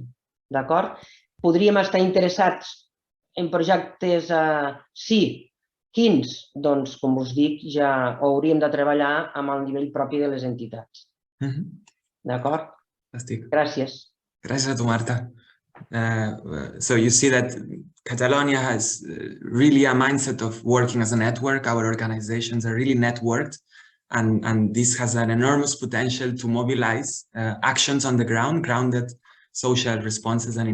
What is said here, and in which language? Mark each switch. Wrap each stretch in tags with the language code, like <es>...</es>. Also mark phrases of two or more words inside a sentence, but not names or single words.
<ca>D'acord? Podríem estar interessats en projectes, sí. Quins? Doncs, com us dic, ja hauríem de treballar amb el nivell propi de les entitats. D'acord? Gràcies. Gràcies a tu, Marta.</ca> <en>So you see that Catalonia has really a mindset of working as a network. Our organizations are really networked, and this has an enormous potential to mobilize actions on the ground, grounded social responses and</en>